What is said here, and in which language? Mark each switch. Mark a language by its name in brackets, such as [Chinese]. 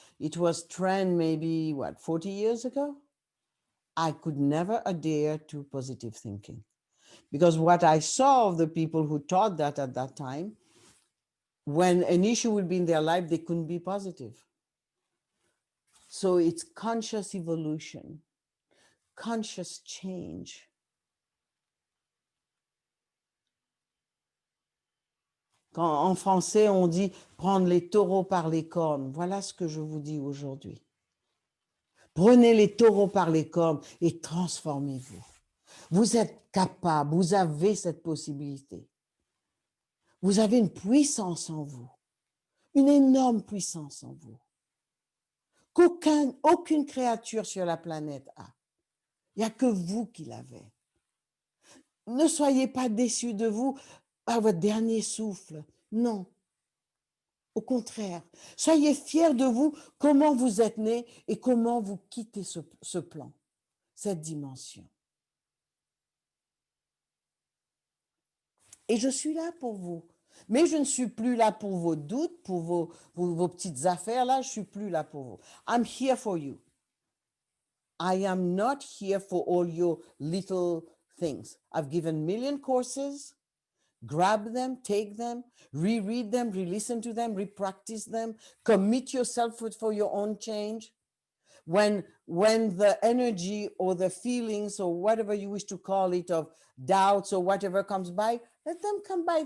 [English] It was trend maybe, 40 years ago? I could never adhere to positive thinking because what I saw of the people who taught that at that time, when an issue would be in their life, they couldn't be positive. So it's conscious evolution, conscious change. [French] Quand en français, on dit prendre les taureaux par les cornes. Voilà ce que je vous dis aujourd'hui. Prenez les taureaux par les cornes et transformez-vous. Vous êtes capable, vous avez cette possibilité. Vous avez une puissance en vous, une énorme puissance en vous, aucune créature sur la planète a. Il n'y a que vous qui l'avez. Ne soyez pas déçus de vous à votre dernier souffle. Non. Au contraire, soyez fiers de vous, comment vous êtes né et comment vous quittez ce plan, cette dimension. Et je suis là pour vous. Mais je ne suis plus là pour vos doutes, pour vos petites affaires. Là, je ne suis plus là pour vous. [English] I'm here for you. I am not here for all your little things. I've given million courses. Grab them, take them, reread them, re-listen to them, re-practice them. Commit yourself for your own change. When the energy or the feelings or whatever you wish to call it of doubts or whatever comes by, let them come by.